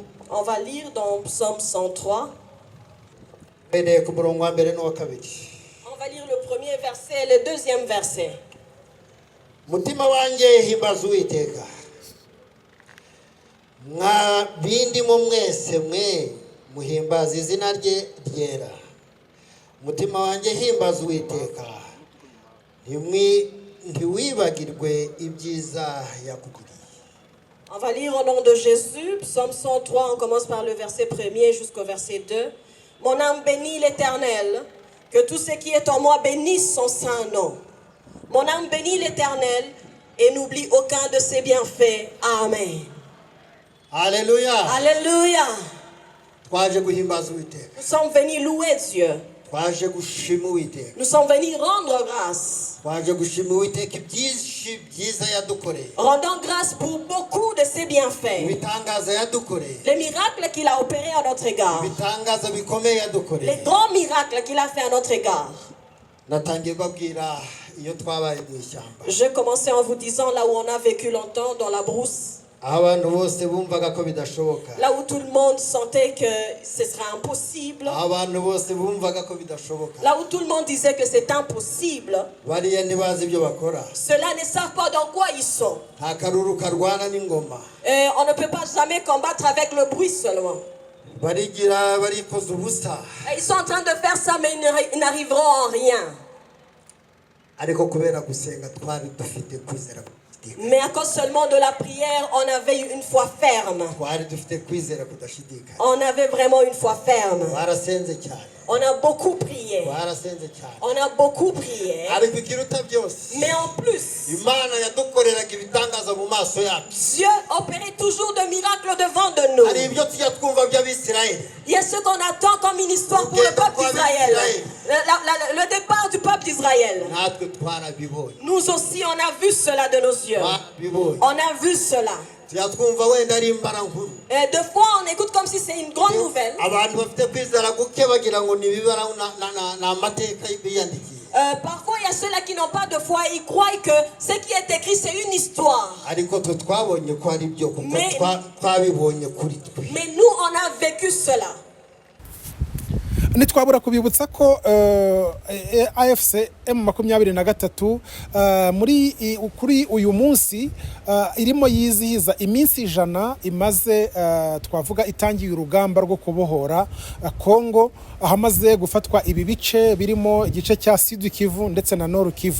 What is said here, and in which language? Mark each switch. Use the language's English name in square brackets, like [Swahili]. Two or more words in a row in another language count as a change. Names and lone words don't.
[French] On va lire dans Psaume 103. On va lire le premier verset et le deuxième verset. [Kinyarwanda] Mutima wanjye himbaza Uwiteka, mwa bindi mu mwese mwe muhimbaza izina rye ryera. Mutima wanjye himbaza Uwiteka, ntiwibagirwe ibyiza yakugiriye. [French] On va lire au nom de Jésus, Psaume 103, on commence par le verset 1er jusqu'au verset 2. Mon âme bénit l'Éternel, que tout ce qui est en moi bénisse son saint nom. Mon âme bénit l'Éternel et n'oublie aucun de ses bienfaits. Amen. [Kinyarwanda] Haleluya. [French] Alléluia. [Kinyarwanda] Twaje guhimbaza Uwiteka. [French] Nous sommes venus louer Dieu. [Kinyarwanda] Twaje gushima Uwiteka. [French] Nous sommes venus rendre grâce. [Kinyarwanda] Twaje gushima Uwiteka ibyinshi byiza yadukoreye. [French] Rendons grâce pour beaucoup de ses bienfaits. [Kinyarwanda] Ibitangaza yadukoreye. [French] Les miracles qu'il a opérés à notre égard. [Kinyarwanda] Ibitangaza bikomeye [French] Les [Kinyarwanda] yadukoreye. [French] grands miracles qu'il a fait à notre égard. [Kinyarwanda] Natangiye babwira iyo twabaye mu ishyamba. [French] Je commençais en vous disant là où on a vécu longtemps dans la brousse. [Kinyarwanda] Aho abantu bose bumvaga ko bidashoboka. [French] Là où tout le monde sentait que ce serait impossible. [Kinyarwanda] Aho abantu bose bumvaga ko bidashoboka. [French] Là où tout le monde disait que c'est impossible. [Kinyarwanda] Bariya ntibazi ibyo bakora. [French] Ceux-là ne savent pas dans quoi ils sont. [Kinyarwanda] Nta karuru karwana n'ingoma. [French] Et on ne peut pas jamais combattre avec le bruit seulement. [Kinyarwanda] Barigira barikoza ubusa. [French] Et ils sont en train de faire ça, mais ils n'arriveront en rien. [Kinyarwanda] Ariko kubera gusenga twari dufite kwizera. [French] Mais à cause seulement de la prière, on avait eu une foi ferme. [Kinyarwanda] Twari dufite kwizera kudashidikanya. [French] On avait vraiment une foi ferme. [Kinyarwanda] Twarasenze cyane. [French] On a beaucoup prié. [Kinyarwanda] Twarasenze cyane. [French] On a beaucoup prié. [Kinyarwanda] Ariko ikiruta byose. [French] Mais en plus, [Kinyarwanda] Imana yadukoreraga ibitangaza mu maso yacu. [French] Dieu opérait toujours de miracles devant de nous. [Kinyarwanda] Hari ibyo tujya twumva by'Abisirayeli. [French] Il y a ce qu'on attend comme une histoire pour le peuple d'Israël. Le départ du peuple d'Israël. [Kinyarwanda] Natwe twarabibonye. [French] Nous aussi, on a vu cela de nos yeux. [Kinyarwanda] Twarabibonye. [French] On a vu cela. [Kinyarwanda] Tujya twumva wenda ari imbarankuru. [French] Et deux fois, on écoute comme si c'est une grande nouvelle. [Kinyarwanda] Abantu bafite kwizera guke bagira ngo ni ibibara n'amateka biyandikiye. [French] Parfois, il y a ceux-là qui n'ont pas de foi. Ils croient que ce qui est écrit, c'est une histoire. [Kinyarwanda] Ariko twe twabonye ko ari byo kuko [French] Mais- [Kinyarwanda] twabibonye kuri twe. [French] Mais nous, on a vécu cela. [Kinyarwanda] ntitwabura kubibutsa ko AFC M23 kuri uyu munsi irimo yizihiza iminsi 100 imaze twavuga itangiye urugamba rwo kubohora Kongo, ahamaze gufatwa ibi bice birimo igice cya Sud Kivu ndetse na Nord Kivu.